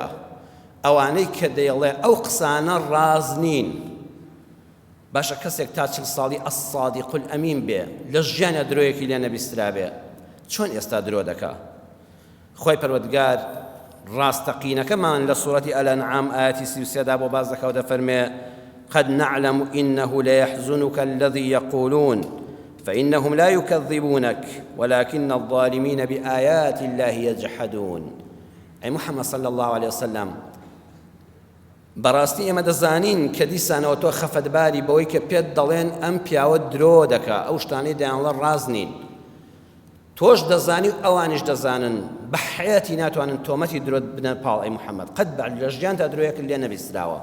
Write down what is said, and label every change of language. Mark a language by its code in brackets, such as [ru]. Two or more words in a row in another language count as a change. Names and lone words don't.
[ckb] ئەوانەی کە دەیڵێ ئەو قسانە ڕاز نین، باشە کەسێک تا 40 ساڵی ئەسادیق الئەمین بێ لە ژیانە درۆیەکی لێ نەبیسترا بێ چۆن ئێستا درۆ دەکا؟ خۆی پەروەردگار ڕاستەقینەکەمان لە سوورەتی ئەلەنعام ئاەتی 33 بۆ باز دەکا و دەفەرمێ [ar] قد نعلم إنه ليحزنك الذي يقولون فإنهم لا يكذبونك ولكن الظالمين بآيات الله يجحدون. أي محمد صلى الله عليه وسلم [ckb] بەڕاستی ئێمە دەزانین کە دیسانەوە تۆ خەفەتباری بەوەی کە پێت دەڵێن ئەم پیاوە درۆ دەکا، ئەو شتانەی دەیانڵە ڕاز نین. تۆش دەزانی و ئەوانیش دەزانن بە حەیەتی ناتوانن تۆمەتی درۆت بنە پاڵ ئەی محەممەد قەت لە ژیانتا درۆیەک لێ نەبیستراوە.